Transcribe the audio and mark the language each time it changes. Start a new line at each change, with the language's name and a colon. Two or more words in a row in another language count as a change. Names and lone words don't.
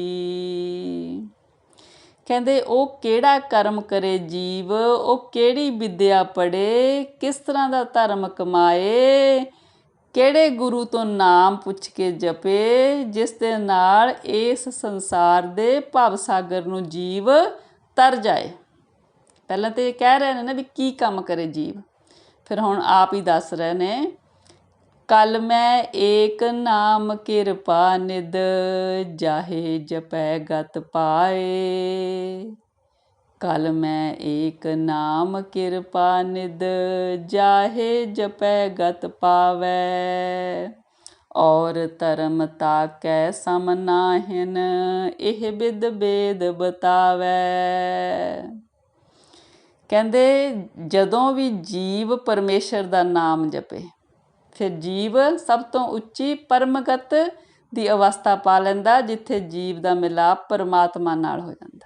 Punjabi: ਕਹਿੰਦੇ ਉਹ ਕਿਹੜਾ ਕਰਮ ਕਰੇ ਜੀਵ, ਉਹ ਕਿਹੜੀ ਵਿਦਿਆ ਪੜ੍ਹੇ, ਕਿਸ ਤਰ੍ਹਾਂ ਦਾ ਧਰਮ ਕਮਾਏ, ਕਿਹੜੇ ਗੁਰੂ ਤੋਂ ਨਾਮ ਪੁੱਛ ਕੇ ਜਪੇ, ਜਿਸ ਦੇ ਨਾਲ ਇਸ ਸੰਸਾਰ ਦੇ ਭਵ ਸਾਗਰ ਨੂੰ ਜੀਵ ਤਰ ਜਾਏ। ਪਹਿਲਾਂ ਤਾਂ ਇਹ ਕਹਿ ਰਹੇ ਨੇ ਨਾ ਵੀ ਕੀ ਕੰਮ ਕਰੇ ਜੀਵ, ਫਿਰ ਹੁਣ ਆਪ ਹੀ ਦੱਸ ਰਹੇ ਨੇ,
Braj: कल मैं एक नाम किरपा निद, जाहे जपै गत पाए, कल मैं एक नाम किरपा निद जाहे जपै गत पावै और धर्म ताकै सम नाहिन इह बिद बेद बतावै।
Punjabi: ਕਹਿੰਦੇ ਜਦੋਂ ਵੀ ਜੀਵ ਪਰਮੇਸ਼ਰ ਦਾ ਨਾਮ ਜਪੇ ਫਿਰ ਜੀਵ ਸਭ ਤੋਂ ਉੱਚੀ ਪਰਮਗਤ ਦੀ ਅਵਸਥਾ ਪਾ ਲੈਂਦਾ, ਜਿੱਥੇ ਜੀਵ ਦਾ ਮਿਲਾਪ ਪਰਮਾਤਮਾ ਨਾਲ ਹੋ ਜਾਂਦਾ।